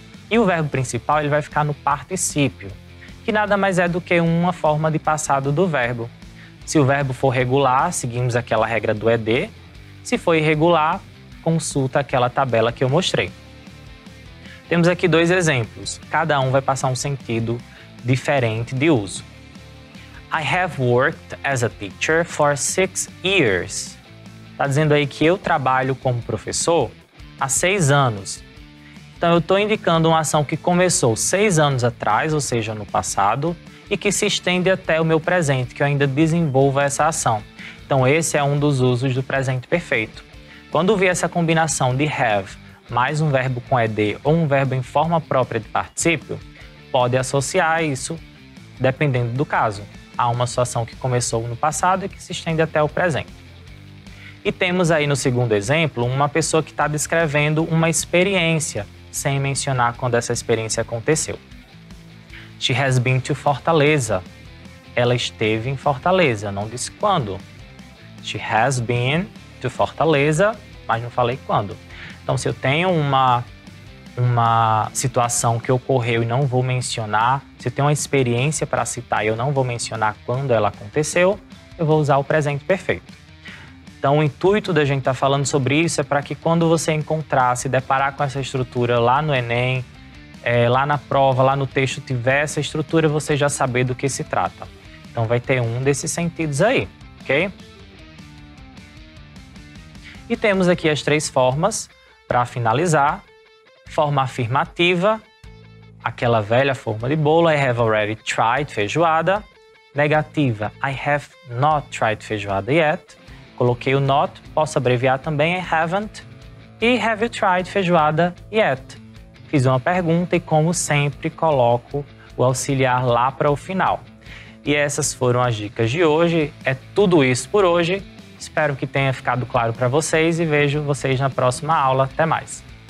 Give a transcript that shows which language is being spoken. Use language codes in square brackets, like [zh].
[pt] E o verbo principal ele vai ficar no particípio, que nada mais é do que uma forma de passado do verbo. Se o verbo for regular, seguimos aquela regra do ED. Se for irregular, consulta aquela tabela que eu mostrei. Temos aqui dois exemplos. Cada um vai passar um sentido diferente de uso. [en] I have worked as a teacher for 6 years. [pt] Está dizendo aí que eu trabalho como professor há 6 anos. Então, eu estou indicando uma ação que começou 6 anos atrás, ou seja, no passado, e que se estende até o meu presente, que eu ainda desenvolvo essa ação. Então, esse é um dos usos do presente perfeito. Quando vi essa combinação de have mais um verbo com ed ou um verbo em forma própria de particípio, pode associar isso, dependendo do caso, a uma situação que começou no passado e que se estende até o presente. E temos aí no segundo exemplo uma pessoa que está descrevendo uma experiência, sem mencionar quando essa experiência aconteceu. [en] She has been to Fortaleza. [pt] Ela esteve em Fortaleza, não disse quando. [en] She has been to Fortaleza, [pt] mas não falei quando. Então, se eu tenho uma situação que ocorreu e não vou mencionar, se eu tenho uma experiência para citar e eu não vou mencionar quando ela aconteceu, eu vou usar o presente perfeito. Então, o intuito da gente estar falando sobre isso é para que quando você encontrar, se deparar com essa estrutura lá no Enem, lá na prova, lá no texto, tiver essa estrutura, você já saber do que se trata. Então, vai ter um desses sentidos aí, ok? E temos aqui as 3 formas para finalizar. Forma afirmativa, aquela velha forma de bolo, [en] I have already tried feijoada. Negativa, I have not tried feijoada yet. [pt] Coloquei o not, posso abreviar também, I haven't. [en] E have you tried feijoada yet? [pt] Fiz uma pergunta e, como sempre, coloco o auxiliar lá para o final. E essas foram as dicas de hoje. É tudo isso por hoje. Espero que tenha ficado claro para vocês e vejo vocês na próxima aula. Até mais!